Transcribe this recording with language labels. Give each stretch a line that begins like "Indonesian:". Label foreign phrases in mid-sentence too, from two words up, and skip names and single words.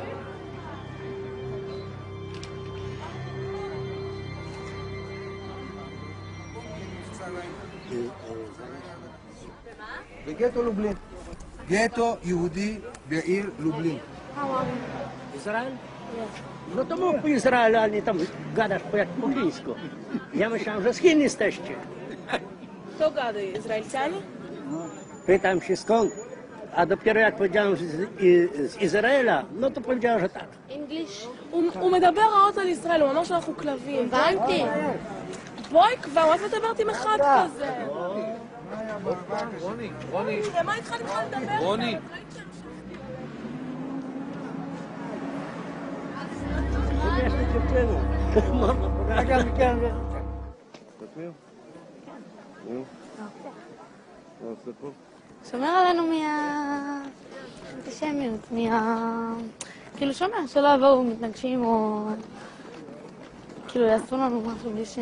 Hebrew: בגטו לובלין. גטו יהודי בעיר לובלин.
Russian: Израиль?
Polish: No to mógł Izrael, ale nie tam gadasz po jak po chińsku. Ja myślałem, że z Chin jesteście. Kto gada? Izraelczanie? Pytam się skąd, a dopiero jak powiedziałem z Izraela, no to powiedziałem, że tak.
English: English?
Hebrew: הוא מדבר רעות על ישראל, הוא אמר שאנחנו כלבים. הבנתי. בואי כבר, מה את מדברת עם אחד כזה? רוני. מה איתך לדבר? רוני. שומר עלינו מהאנטישמיות, כאילו שומר, שלא יבואו מתנגשים או כאילו יעשו לנו משהו בלי ש...